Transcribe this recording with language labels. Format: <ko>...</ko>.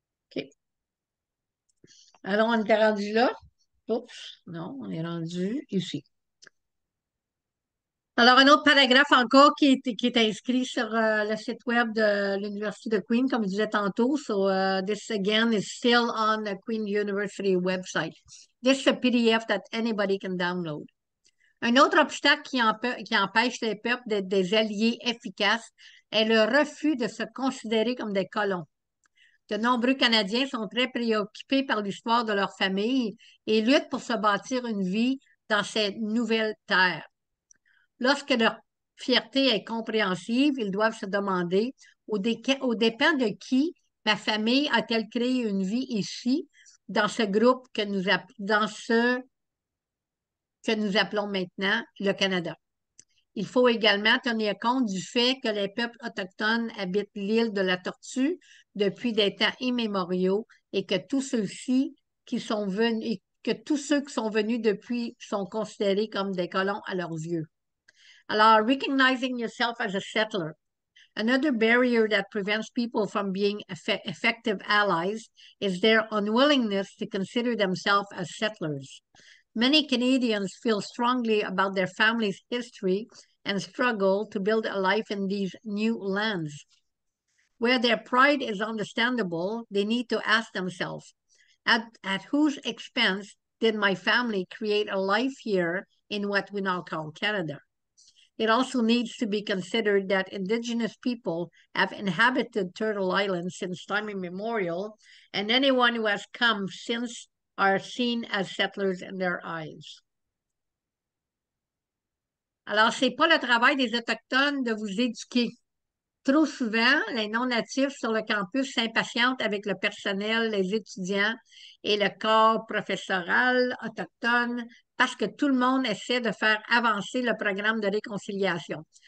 <fr>OK. Alors, on est rendu là. Oups, non, on est rendu ici. Alors, un autre paragraphe encore qui est inscrit sur le site web de l'Université de Queen, comme je disais tantôt.</fr> <en>So, this again is still on the Queen University website. This is a PDF that anybody can download.</en> <fr>Un autre obstacle qui empêche les peuples d'être des alliés efficaces est le refus de se considérer comme des colons. De nombreux Canadiens sont très préoccupés par l'histoire de leur famille et luttent pour se bâtir une vie dans cette nouvelle terre. Lorsque leur fierté est compréhensive, ils doivent se demander aux dépens de qui ma famille a-t-elle créé une vie ici, dans ce groupe dans ce que nous appelons maintenant le Canada. Il faut également tenir compte du fait que les peuples autochtones habitent l'île de la Tortue depuis des temps immémoriaux et que tous ceux-ci qui sont venus et que tous ceux qui sont venus depuis sont considérés comme des colons à leurs yeux.</fr> <en>Alors, recognizing yourself as a settler. Another barrier that prevents people from being effective allies is their unwillingness to consider themselves as settlers. Many Canadians feel strongly about their family's history and struggle to build a life in these new lands. Where their pride is understandable, they need to ask themselves, at whose expense did my family create a life here in what we now call Canada? It also needs to be considered that Indigenous people have inhabited Turtle Island since time immemorial, and anyone who has come since are seen as settlers in their eyes.</en> <fr>Alors, c'est pas le travail des Autochtones de vous éduquer. Trop souvent, les non-natifs sur le campus s'impatientent avec le personnel, les étudiants et le corps professoral autochtone parce que tout le monde essaie de faire avancer le programme de réconciliation.</fr>